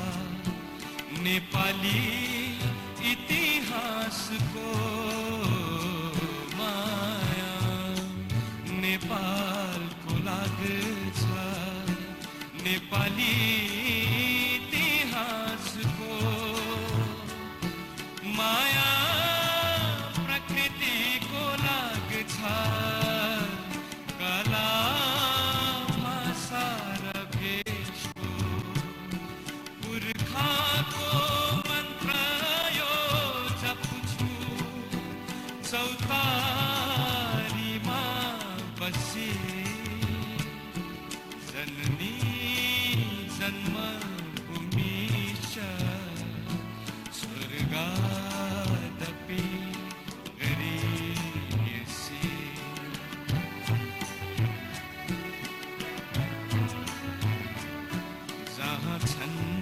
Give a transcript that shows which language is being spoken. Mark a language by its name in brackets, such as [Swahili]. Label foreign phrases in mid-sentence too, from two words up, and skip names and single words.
[Nepali] नेपाली इतिहासको माया नेपालको लाग्छ नेपाली इतिहासको माया प्रकृतिको लाग्छ कला भाषा र भेषको पुर्खाको मन्त्र यो जप्छु चौतारीमा बसे [Sanskrit] जननी जन्मभूमि च स्वर्गादपि गरीयसी [Nepali] जहाँ छन्